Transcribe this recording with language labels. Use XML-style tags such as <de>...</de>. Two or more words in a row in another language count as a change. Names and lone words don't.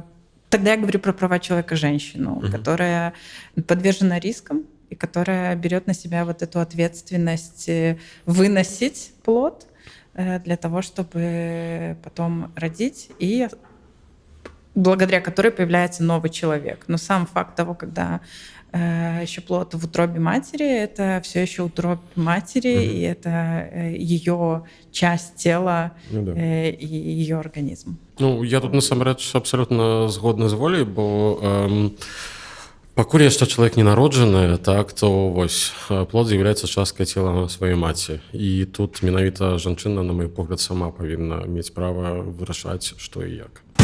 <ru>Тогда я говорю про права человека-женщину, которая подвержена рискам, и которая берет на себя вот эту ответственность выносить плод для того, чтобы потом родить, и благодаря которой появляется новый человек. Но сам факт того, когда еще плод в утробе матери, это все еще утробе матери, и это ее часть тела, и ее организм.</ru> <be>Ну, я тут насамрэч абсолютно згодны з воляй, бо пакуль яшчэ чалавек не народжаны, так, то вось плод з'яўляецца часткай цела сваёй маці. І тут менавіта жанчына, на мой погляд, сама павінна мець права вырашаць, што і як.</be>